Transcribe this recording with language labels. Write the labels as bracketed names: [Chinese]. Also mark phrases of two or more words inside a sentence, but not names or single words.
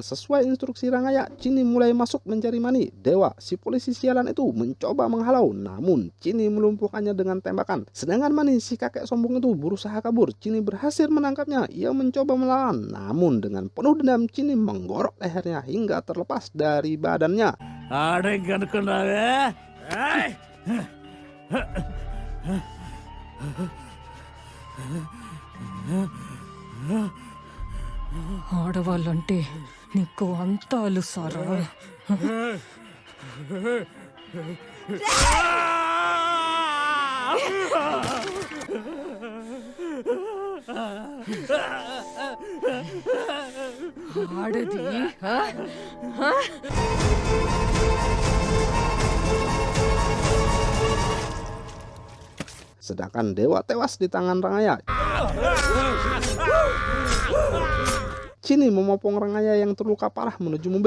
[Indonesian] Sesuai instruksi Rangaya, Cini mulai masuk mencari Mani. Dewa, si polisi sialan itu, mencoba menghalau, namun Cini melumpuhkannya dengan tembakan. Sedangkan Mani, si kakek sombong itu, berusaha kabur. Cini berhasil menangkapnya. Ia mencoba melawan, namun dengan penuh dendam Cini menggorok lehernya hingga terlepas dari badannya. [Telugu] ఆడెంకనుకున్నావే ఆడవాళ్ళంటే నీకు అంత అలుసారా? ఆడది [Indonesian] Sedangkan Dewa tewas di tangan Rangaya. Cini memopong Rangaya yang terluka parah menuju mobil.